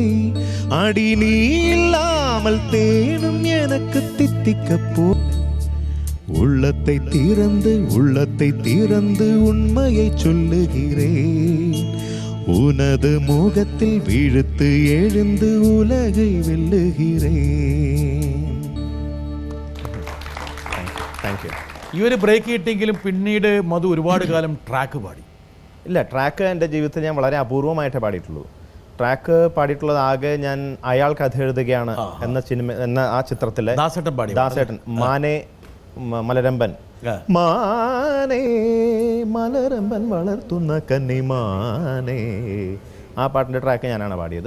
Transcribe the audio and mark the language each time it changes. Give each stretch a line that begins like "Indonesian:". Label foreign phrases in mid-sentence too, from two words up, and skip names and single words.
Tamil: அடி நீ இல்லாமல் தேனும் எனக்கு தித்திக்க போ. உள்ளத்தை திறந்து உண்மையை சொல்லுகிறேன், உனது முகத்தில் விழுத்து எழுந்து உலகை வெல்லுகிறேன்.
English: thank you.
Malayalam: ഈ ഒരു ബ്രേക്ക് കിട്ടിയെങ്കിലും പിന്നീട് മധു ഒരുപാട് കാലം ട്രാക്ക് പാടി. ഇല്ല, ട്രാക്ക് എൻ്റെ ജീവിതത്തിൽ ഞാൻ വളരെ അപൂർവമായിട്ടേ പാടിയിട്ടുള്ളൂ. ട്രാക്ക് പാടിയിട്ടുള്ളത് ആകെ ഞാൻ അയാൾ കഥ എഴുതുകയാണ് എന്ന ആ ചിത്രത്തിലെ ദാസേട്ടൻ മാനെ മലരമ്പൻ മാനേ മലരമ്പൻ വളർത്തുന്ന കന്നിമാനേ, ആ പാട്ടിൻ്റെ ട്രാക്ക് ഞാനാണ് പാടിയത്.